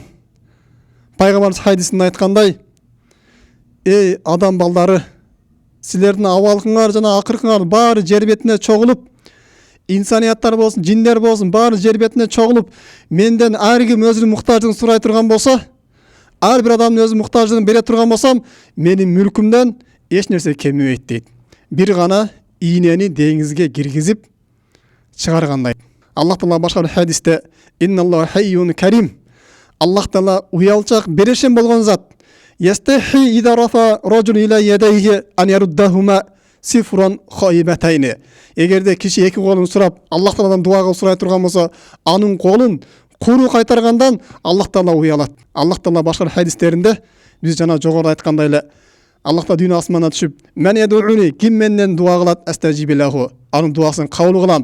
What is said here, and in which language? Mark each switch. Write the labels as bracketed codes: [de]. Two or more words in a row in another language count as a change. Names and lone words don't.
[ky] Пайгамбарыбыз хадисинде айткандай, эй адам балдары, силердин абалыңар жана акыркыңар баары жер бетине чогулуп, инсанияттар болсун, жиндер болсун, баары жер бетине чогулуп, менден ар ким өзүнүн муктаждыгын сурай турган болсо, ар бир адамдын өзүнүн муктаждыгын бере турган болсом, менин мүлкүмдөн эч нерсе кемибейт дейт. Бир гана ийнени деңизге киргизип чыгаргандай. Аллах Таала башка бир хадисте [ar] إن الله حيي كريم. [ky] Аллах Таала уялчак, берешен болгон зат. [ar] يستحيي إذا رفع الرجل إليه يديه أن يردهما صفرا خائبتين. [ky] Эгерде киши эки колун сурап, Аллах Тааладан дуа кылып сурай турган болсо, анын колун куру кайтаргандан Аллах Таала уялат. Аллах Таала башка хадистеринде биз жана жогоруда айткандай эле Аллах Таала дүйнө асмандан түшүп, мен ядууни, ким менден дуа кылат астажибилаху, анын дуасын кабыл кылам.